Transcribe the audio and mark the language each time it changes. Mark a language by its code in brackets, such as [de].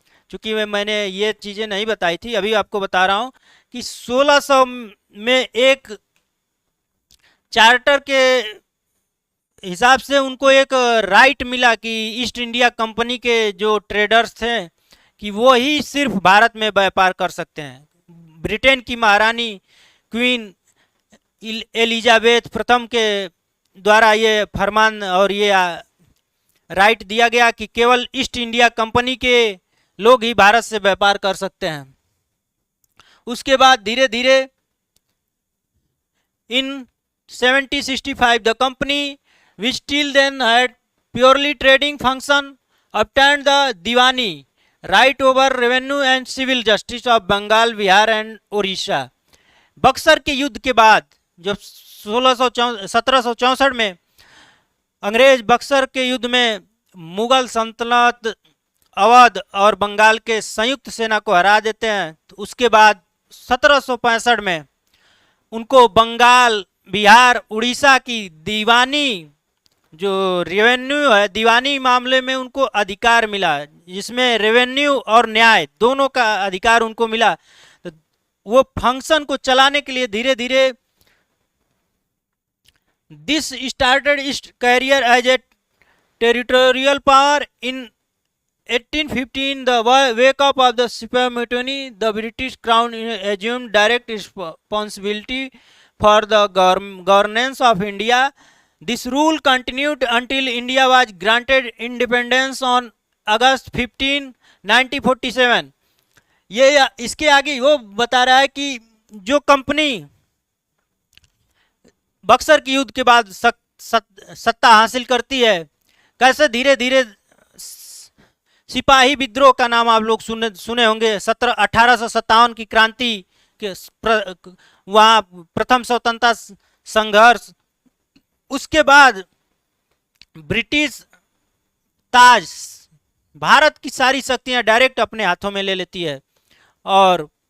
[hi] चूँकि मैंने ये चीज़ें नहीं बताई थी, अभी आपको बता रहा हूँ कि 1600 में एक चार्टर के हिसाब से उनको एक राइट मिला कि ईस्ट इंडिया कंपनी के जो ट्रेडर्स थे कि वो ही सिर्फ भारत में व्यापार कर सकते हैं। ब्रिटेन की महारानी क्वीन एलिजाबेथ प्रथम के द्वारा ये फरमान और ये राइट दिया गया कि केवल ईस्ट इंडिया कंपनी के लोग ही भारत से व्यापार कर सकते हैं। उसके बाद धीरे धीरे [en] in 1765 the company which till then had purely trading function obtained the diwani right over revenue and civil justice of Bengal, Bihar and Orissa. [hi] Buxar के युद्ध के बाद जब 1764 में अंग्रेज बक्सर के युद्ध में मुगल सल्तनत, अवध और बंगाल के संयुक्त सेना को हरा देते हैं, तो उसके बाद 1765 में उनको बंगाल, बिहार, उड़ीसा की दीवानी जो रेवेन्यू है, दीवानी मामले में उनको अधिकार मिला, जिसमें रेवेन्यू और न्याय दोनों का अधिकार उनको मिला। तो वो फंक्शन को चलाने के लिए धीरे धीरे [en] This started its career as a territorial power in 1815 the wake up of the Sepoy Mutiny, the British Crown assumed direct responsibility for the governance of India. This rule continued until India was granted independence on August 15, 1947. [hi] ये इसके आगे वो बता रहा है कि जो company Buxar के युद्ध के बाद सत्ता हासिल करती है, कैसे धीरे धीरे सिपाही विद्रोह का नाम आप लोग सुने होंगे, 1857 की क्रांति के वहाँ प्रथम स्वतंत्रता संघर्ष, उसके बाद ब्रिटिश ताज भारत की सारी शक्तियां डायरेक्ट अपने हाथों में ले लेती है, और